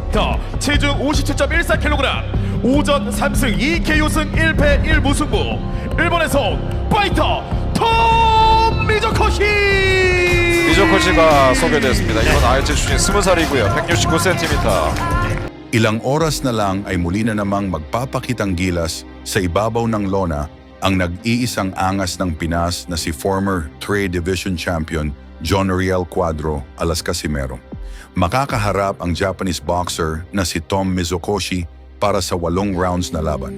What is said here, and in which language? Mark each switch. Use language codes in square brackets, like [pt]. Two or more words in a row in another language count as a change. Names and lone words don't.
[ko] 파이터 체중 57.14kg 오전 3승 2KO승 1패 1무승부 일본에서 파이터 톰 미조코시. 미조코치가 소개됐습니다. 이번 IH 출신 20살이고요. 169cm. [tl] Ilang oras na lang ay muli na namang magpapakitang gilas sa ibabaw ng lona ang nag-iisang angas ng Pinas na si [en] former 3 Division Champion [tl] John Riel Cuadro alas Casimero. Makakaharap ang [en] Japanese boxer [tl] na si Tom Mizokoshi para sa 8 rounds na laban.